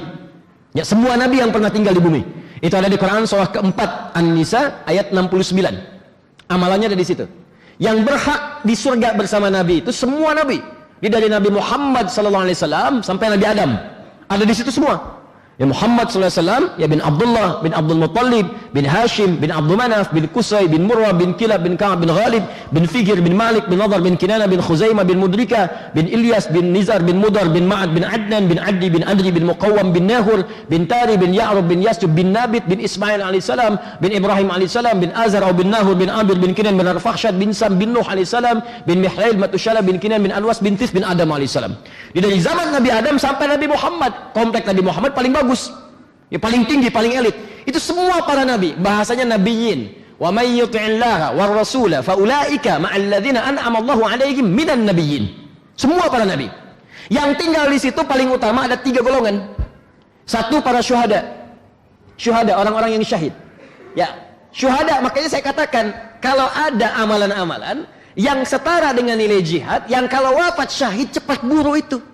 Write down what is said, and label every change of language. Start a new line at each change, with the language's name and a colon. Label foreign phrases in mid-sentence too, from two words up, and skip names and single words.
Indonesian: Ya, semua nabi yang pernah tinggal di bumi. Itu ada di Quran surah keempat An-Nisa ayat 69. Amalannya ada di situ. Yang berhak di surga bersama Nabi itu semua Nabi. Ini dari Nabi Muhammad SAW sampai Nabi Adam. Ada di situ semua. Ya Muhammad SAW, ya bin Abdullah, bin Abdul Muttalib, bin Hashim, bin Abdul Manaf, bin Qusay, bin Murrah, bin Kilab, bin Ka'ab, bin Ghalib, bin Figir, bin Malik, bin Nadar, bin Kinana, bin Khuzaimah, bin Mudrika, bin Ilyas, bin Nizar, bin Mudar, bin Ma'ad, bin Adnan, bin Addi, bin Adri, bin Muqawwam, bin Nahur, bin Tari, bin Ya'rub, bin Yasjub, bin Nabit, bin Ismail alaihissalam, bin Ibrahim alaihissalam, bin Azar, bin Nahur, bin Abir, bin Kinan, bin Arfakhshad, bin Sam, bin Nuh alaihissalam, bin Mihlail, Matushala, bin Kinan, bin Anwas, bin Tis, bin Adam alaihissalam. Dari zaman Nabi Adam sampai Nabi Muhammad, komplek Nabi Muhammad paling bagus. Ya paling tinggi, paling elit. Itu semua para nabi, bahasanya nabiyyin.
Arabic: ومن يطع الله والرسول فأولئك مع الذين أنعم الله عليهم من النبيين.
Indonesian: Semua para nabi. Yang tinggal di situ paling utama ada 3 golongan. Satu para syuhada. Syuhada, orang-orang yang syahid. Ya, syuhada, makanya saya katakan kalau ada amalan-amalan yang setara dengan nilai jihad, yang kalau wafat syahid cepat buru itu.